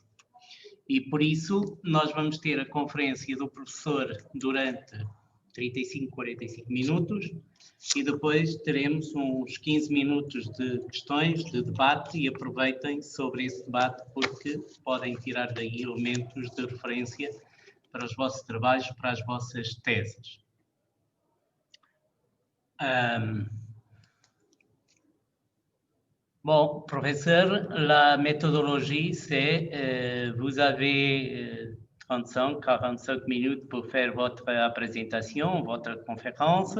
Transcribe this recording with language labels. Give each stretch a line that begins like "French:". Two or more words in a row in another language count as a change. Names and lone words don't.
Portuguese: E por isso nós vamos ter a conferência do professor durante 35, 45 minutos e depois teremos uns 15 minutos de questões, de debate, e aproveitem sobre esse debate porque podem tirar daí elementos de referência para os vossos trabalhos, para as vossas teses.
French: Bon, professeur, la méthodologie, c'est vous avez 35-45 minutes pour faire votre présentation, votre conférence.